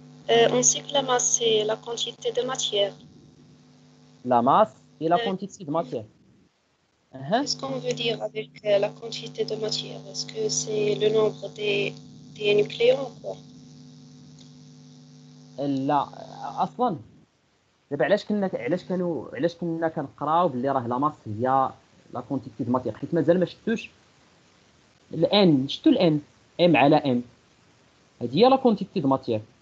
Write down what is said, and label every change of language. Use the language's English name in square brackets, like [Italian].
[French] On sait que la masse, c'est la quantité de matière. لا ماس اي لا كونتيتي دو ماتيير. اها. Qu'est-ce qu'on veut dire avec la quantité de matière? Est-ce que c'est le nombre des nucléons, quoi? [Arabic] لا اصلا دابا علاش كنا كنقراو باللي راه لا ماس هي [French] لا كونتيتي دو ماتيير، [Arabic] حيت مازال ما شفتوش الان. شفتوا الان ام على ام، هذه هي [French] لا كونتيتي دو ماتيير.